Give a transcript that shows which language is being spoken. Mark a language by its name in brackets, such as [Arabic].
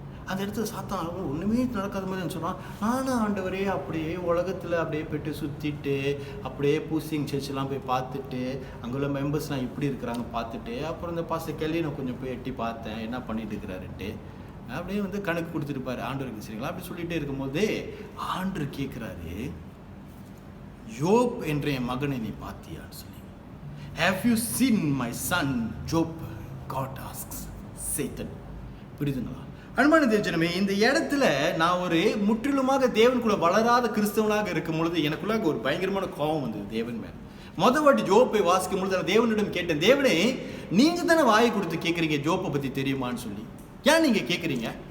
[Tamil] அந்த இடத்துல சாத்தான் ஒன்றுமே நடக்காத மாதிரி சொன்னான், நானும் ஆண்டவரே அப்படியே உலகத்தில் அப்படியே போய்ட்டு சுற்றிட்டு அப்படியே பூசிங் சர்ச்செல்லாம் போய் பார்த்துட்டு அங்குள்ள மெம்பர்ஸ்லாம் இப்படி இருக்கிறாங்க பார்த்துட்டு, அப்புறம் இந்த பாஸ்டர் கெல்லி நான் கொஞ்சம் போய் எட்டி பார்த்தேன் என்ன பண்ணிட்டு இருக்கிறாருன்ட்டு அப்படியே வந்து கணக்கு கொடுத்துருப்பாரு ஆண்டவருக்கு. சரிங்களா? அப்படி சொல்லிகிட்டே இருக்கும்போது ஆண்டவர் கேட்குறாரு, யோப் என்ற என் மகனை நீ பார்த்தியான்னு சொல்லி. [English] Have you seen my son Job? God asks Satan. [Tamil] புரியுதுங்களா? அன்பான தேவஜனமே, இந்த இடத்துல நான் ஒரு முற்றிலுமாக தேவனுக்குள்ள வளராத கிறிஸ்தவனாக இருக்கும் பொழுது எனக்குள்ளாக ஒரு பயங்கரமான கோபம் வந்தது தேவன் மேல். மொதல் வாட்டி ஜோப்பை வாசிக்கும் பொழுது நான் தேவனிடம் கேட்டேன், தேவனே நீங்க தானே வாயை கொடுத்து கேட்குறீங்க ஜோப்பை பத்தி தெரியுமான்னு சொல்லி, ஏன் நீங்க கேட்குறீங்க?